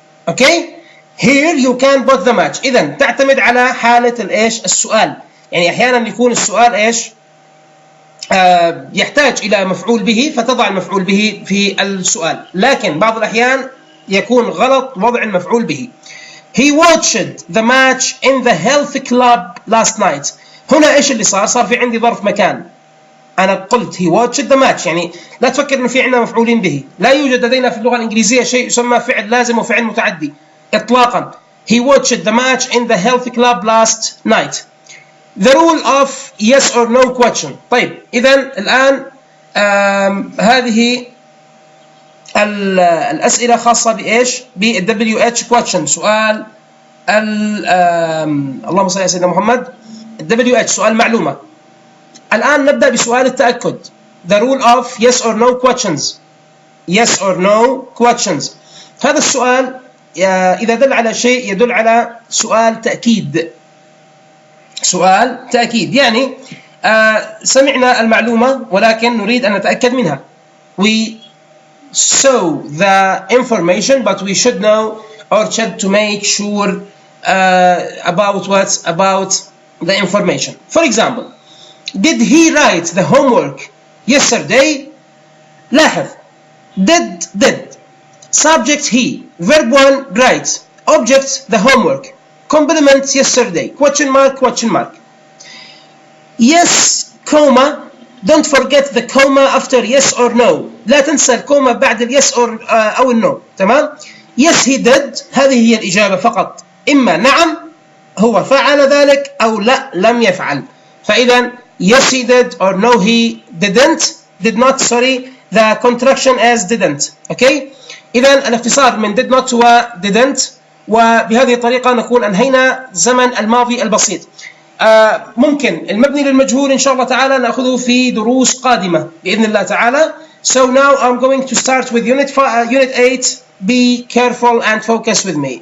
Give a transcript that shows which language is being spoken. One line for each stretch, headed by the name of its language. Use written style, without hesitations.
English: okay here you can put the match.
Arabic: إذا تعتمد على حالة الإيش؟ السؤال. يعني أحيانا يكون السؤال إيش؟ يحتاج إلى مفعول به فتضع المفعول به في السؤال، لكن بعض الأحيان يكون غلط وضع المفعول به.
English: he watched the match in the health club last night.
Arabic: هنا إيش اللي صار في عندي ظرف مكان، أنا قلت
English: he watched the match،
Arabic: يعني لا تفكر إنه في عندنا مفعولين به، لا يوجد لدينا في اللغة الإنجليزية شيء يسمى فعل لازم وفعل متعدي إطلاقا.
English: he watched the match in the health club last night. the rule of yes or no question.
Arabic: طيب إذا الآن هذه الأسئلة خاصة بإيش؟ بالWH question، سؤال اللهم صل على سيدنا محمد، WH سؤال معلومة. الآن نبدأ بسؤال التأكد.
English: the rule of yes or no questions. yes or no questions.
Arabic: هذا السؤال إذا دل على شيء يدل على سؤال تأكيد. سؤال تأكيد يعني سمعنا المعلومة ولكن نريد أن نتأكد منها.
English: we saw the information but we should know or should to make sure about the information. for example, did he write the homework yesterday؟
Arabic: لاحظ
English: did subject he verb 1 write object the homework complement yesterday question mark. yes comma, don't forget the comma after yes or no،
Arabic: لا تنسى الكوما بعد اليس أو النو، تمام.
English: yes he did،
Arabic: هذه هي الإجابة فقط، إما نعم هو فعل ذلك أو لا لم يفعل. فإذا
English: yes he did or no he did not the contraction as didn't.
Arabic: okay إذا الاختصار من did not و didn't، وبهذه الطريقة نكون أنهينا زمن الماضي البسيط. ممكن المبني للمجهول إن شاء الله تعالى نأخذه في دروس قادمة بإذن الله تعالى.
English: so now I'm going to start with unit 8. be careful and focus with me.